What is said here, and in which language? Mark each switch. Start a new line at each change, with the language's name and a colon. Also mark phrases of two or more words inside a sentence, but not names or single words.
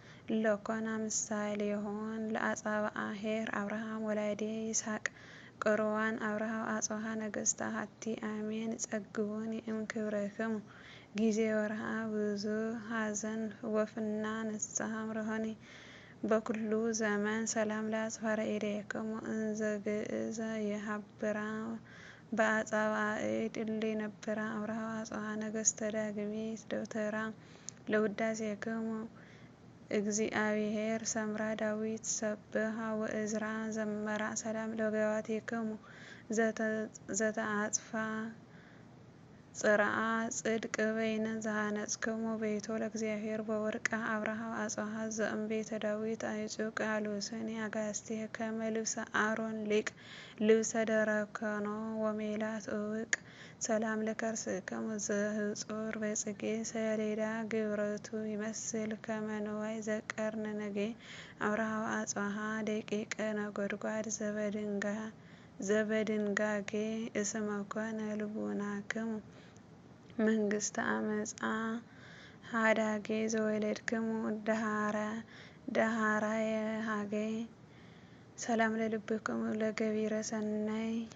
Geez: እለኮና ምሳሌ ይሆን ለአጻብአ ኄር አብርሃም ወላዴ ይስሐቅ ቅሩዋን አብርሃ ወአጽብሃ ነገሥተ ሀቲ አሜን። ጸግቡኒ እምክብረክሙ ጊዜ ወርሃ ብዙ ሐዘን ወፍና ንስሐ ምርሆኒ በኩሉ ዘመን። ሰላም ለአጽፋረ እዴክሙ እንዘ ግእዘ የሀብራ በአጻብአ እድ እለ ነብራ አብርሃ ወአጽብሃ ነገሥተ ዳግሚት ደብተራ ለውዳሴክሙ እግዚአብሔር ሰምራ ዳዊት ሰብሃ ወእዝራ ዘመራ። ሰላም ለገባቴክሙ ዘተ-፣ ዘተአጽፋ ጽርዓ ጽድቅ በይነ ዘሃነጽክሙ ቤቶ ለእግዚአብሔር በወርቅ አብርሃ ወአጽብሃ ዘእምቤተ ዳዊት አይጹቅ አልብሰኒ አጋስቴ ከመ ልብሰ አሮን ሊቅ ልብሰ ደረከኖ ወሜላት እውቅ ሰላም ለከርስክሙ ዘህጹር በጽጌ ሰሌዳ ግብረቱ ይመስል ከመ ንዋይ ዘቀርን ነጌ። አብርሃ አጽብሃ ደቂቀ ነጎድጓድ ዘበድንጋ-፣ ዘበድንጋጌ እስመ ኮነ ልቡናክሙ መንግስተ አመፃ ሃዳጌ ዘወለድክሙ ደሃራ-፣ ደሃራየ ሃጌ። ሰላም ለልብክሙ ለገቢረ ሰናይ